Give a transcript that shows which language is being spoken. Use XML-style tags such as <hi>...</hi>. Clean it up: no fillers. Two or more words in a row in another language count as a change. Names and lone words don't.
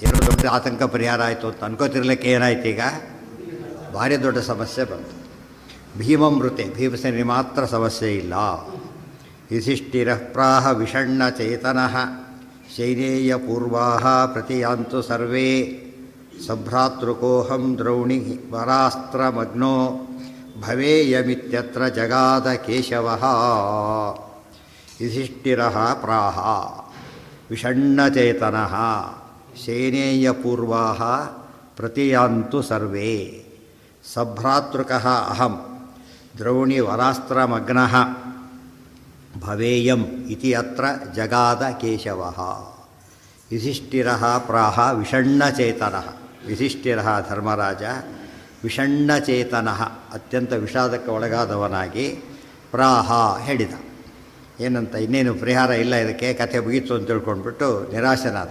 <kn>ಎರಡು ದೊಡ್ಡ ಆತಂಕ ಪರಿಹಾರ ಆಯಿತು ಅಂತ ಅನ್ಕೋತಿರ್ಲಿಕ್ಕೆ ಏನಾಯ್ತು? ಈಗ ಭಾರಿ ದೊಡ್ಡ ಸಮಸ್ಯೆ ಬಂತು. ಭೀಮಮೃತೆ, ಭೀಮಸೇನಿಗೆ ಮಾತ್ರ ಸಮಸ್ಯೆ ಇಲ್ಲ.</kn> <sa>ಯುಧಿಷ್ಠಿರಃ ಪ್ರಾಹ ವಿಷಣ್ಣಚೇತನಃ ಶೈನೇಯ ಪೂರ್ವಾಃ ಪ್ರತಿಯಾಂತು ಸರ್ವೇ ಸಭ್ರಾತೃಕೋಹಂ ದ್ರೌಣಿ ವರಾಸ್ತ್ರಮಗ್ನೋ ಭವೇಯಮಿತ್ಯತ್ರ ಜಗಾದ ಕೇಶವಃ. ಯುಧಿಷ್ಠಿರಃ ಪ್ರಾಹ ವಿಷಣ್ಣಚೇತನಃ ಶೈನೇಯ ಪೂರ್ವಾಃ ಪ್ರತಿಯಾಂತು ಸರ್ವೇ ಸಭ್ರಾತೃಕಃ ಅಹಂ ದ್ರೌಣಿ ವರಾಸ್ತ್ರಮಗ್ನಃ ಭವೇಯಂ ಇತಿ ಅತ್ರ ಜಗಾದ ಕೇಶವಃ. ಯುಧಿಷ್ಠಿರಃ ಪ್ರಾಹ ವಿಷಣ್ಣಚೇತನಃ.</sa> <kn>ಯುಧಿಷ್ಠಿರಃ ಧರ್ಮರಾಜ ವಿಷಣ್ಣಚೇತನಃ ಅತ್ಯಂತ ವಿಷಾದಕ್ಕೆ ಒಳಗಾದವನಾಗಿ ಪ್ರಾಹ ಹೇಳಿದ. ಏನಂತ? ಇನ್ನೇನು ಪರಿಹಾರ ಇಲ್ಲ, ಇದಕ್ಕೆ ಕಥೆ ಮುಗೀತು ಅಂತ ತಿಳ್ಕೊಂಡ್ಬಿಟ್ಟು ನಿರಾಶನಾದ.</kn>